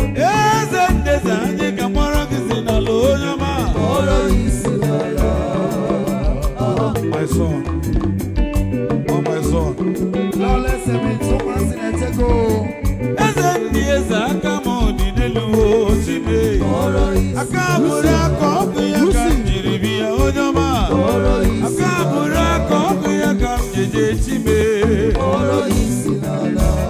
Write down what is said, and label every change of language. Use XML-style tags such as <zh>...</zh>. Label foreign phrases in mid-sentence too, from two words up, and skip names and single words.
<ig>Eze ndị eze, anyị ga-akpọrọ gị isi n'ala, onye ọma. Kpọrọ ya isi n'ala.</ig> <en>My son. Oh, my son. Lawless Emmy Thomas Inetego.</en> <ig>Eze ndị eze, aka m dị n'elu, o, Chime. Kpọrọ ya isi Aka bụrụ aka, ọ bụ ya ka m jiri bịa, onye ọma. Kpọrọ ya isi Aka bụrụ aka, ọ bụ ya ka m jeje, Chime. Kpọrọ ya isi n'ala.</ig>